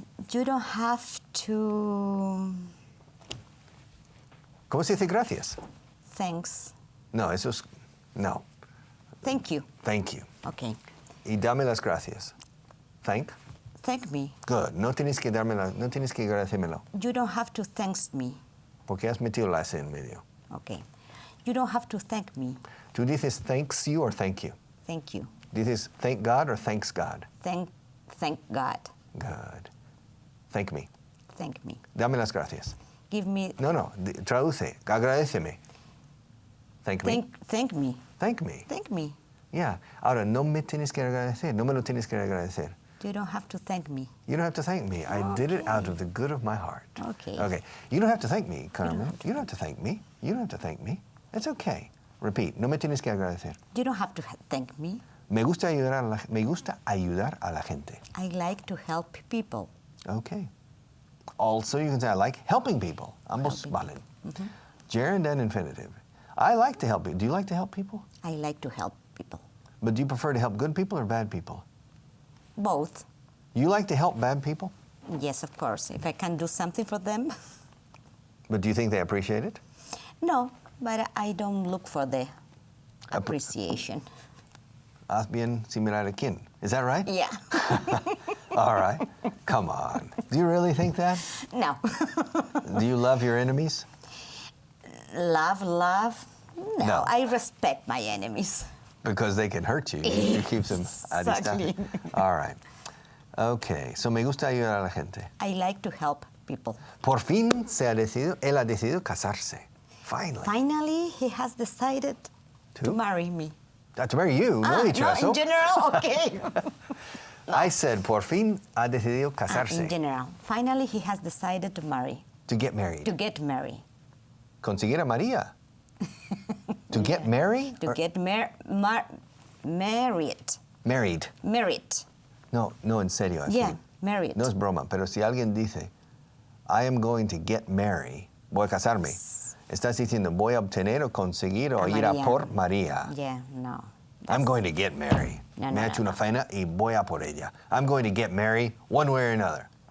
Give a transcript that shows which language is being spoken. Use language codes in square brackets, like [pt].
[en] You don't have to. [es] ¿Cómo se dice gracias? [en] Thanks. [es] No, eso es... No. [en] Thank you. Thank you. Okay. [es] Y dame las gracias. Thank? [en] Thank me. Good. [es] No tienes que no tienes que agradecérmelo. [en] You don't have to thanks me. [es] Porque has metido la S en medio. [en] Okay. You don't have to thank me. [es] ¿Tú dices [en] thanks you or thank you? Thank you. [es] Dices [en] thank God or thanks God? Thank God. Good. Thank me. Thank me. [es] Dame las gracias. [en] Give me. [es] No, traduce. Agradéceme. [en] Thank me. Thank me. Thank me. Thank me. Yeah. [es] Ahora, no me tienes que agradecer. No me lo tienes que agradecer. [en] You don't have to thank me. You don't have to thank me. I did it out of the good of my heart. Okay. Okay. You don't have to thank me, Carmen. You don't have to thank me. You don't have to thank me. It's okay. Repeat. [es] No me tienes que agradecer. [en] You don't have to thank me. [es] Me gusta ayudar a la gente. [en] I like to help people. Okay. Also, you can say, I like helping people. [es] Ambos valen. [en] Gerund and infinitive. I like to help people. Do you like to help people? I like to help people. But do you prefer to help good people or bad people? Both. You like to help bad people? Yes, of course. If I can do something for them. But do you think they appreciate it? No, but I don't look for the appreciation. [es] Haz bien sin mirar a quién. [en] Is that right? Yeah. All right. Come on. Do you really think that? No. Do you love your enemies? Love? No. No. I respect my enemies. Because they can hurt you. You keep them a Exactly. distancia. All right. Okay. [es] So me gusta ayudar a la gente. [en] I like to help people. [es] Por fin él ha decidido casarse. [en] Finally. Finally, he has decided to marry me. To marry you, [es] no he dicho eso. [en] In general, okay. I said, [es] por fin ha decidido casarse. [en] In general. Finally, he has decided to marry. To get married. To get married. [es] Conseguir a María. [en] To get married? To get married. Married. Married. [es] No, en serio. Así. [en] Yeah, married. [es] No es broma, pero si alguien dice, [en] I am going to get married, [es] voy a casarme. Estás diciendo, voy a obtener o conseguir o ir a María. por María. [en] Yeah, no. I'm going to get married. No, [es] Me ha hecho una faena y voy a por ella. [en] I'm going to get married one way or another.